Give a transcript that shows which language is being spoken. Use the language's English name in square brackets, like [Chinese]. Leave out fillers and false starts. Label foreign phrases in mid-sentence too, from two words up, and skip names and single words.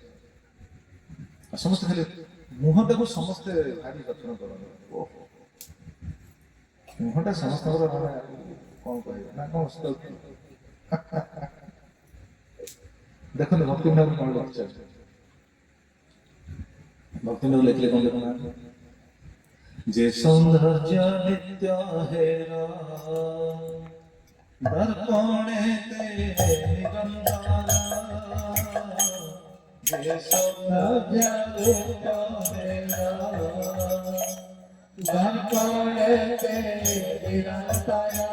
[Odia] ସମସ୍ତେ ଖାଲି ମୁହଁଟାକୁ ସମସ୍ତେ ଭାରି ଯତ୍ନ କରନ୍ତି। ମୁହଁଟା ସମସ୍ତଙ୍କର ମାନେ କଣ କହିବେ ନା କଣ ଦେଖନ୍ତୁ ଭକ୍ତି ଠାକୁର କଣ ଲେଖିଛନ୍ତି। ଭକ୍ତି ଠାକୁର ଲେଖିଲେ କଣ ଦେଖୁନାହାନ୍ତି? [Bangla] যে সৌন্দর্য নিত্য হেরা দর্পণেতে নিরন্তর, যে সৌন্দর্য নিত্য হেরা দর্পণেতে নিরন্তর,